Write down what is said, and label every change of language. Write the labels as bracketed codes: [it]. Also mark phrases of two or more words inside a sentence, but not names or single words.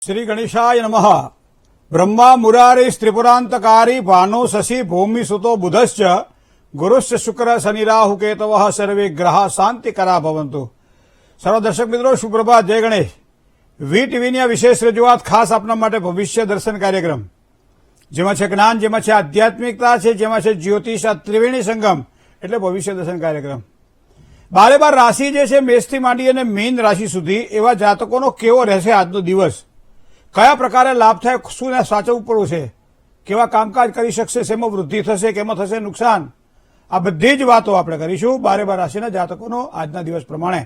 [sa] श्री गणेशाय नमः। ब्रह्मा मुरारी त्रिपुरांतकारी भानु शशि भूमि सुतो बुधश्च गुरुश्च शुक्र शनि राहु केतवः सर्वे ग्रह शांतिकरा भवन्तु। [hi] सर्व दर्शक मित्रों सुप्रभात, जय गणेश। [gu] વી ટીવીની આ વિશેષ રજૂઆત ખાસ આપના માટે ભવિષ્ય દર્શન કાર્યક્રમ, જેમાં છે જ્ઞાન, જેમાં છે આધ્યાત્મિકતા છે, જેમાં છે જ્યોતિષ, આ ત્રિવેણી સંગમ એટલે ભવિષ્ય દર્શન કાર્યક્રમ। બારે બાર રાશિ જે છે મેષથી માંડી અને મીન રાશિ સુધી એવા જાતકોનો કેવો રહેશે આજનો દિવસ, કયા પ્રકારે લાભ થાય, શું સાચવવું પડવું છે, કેવા કામકાજ કરી શકશે, શેમાં વૃદ્ધિ થશે, કેમાં થશે નુકસાન, આ બધી જ વાતો આપણે કરીશું બારે બાર રાશિના જાતકોનો આજના દિવસ પ્રમાણે।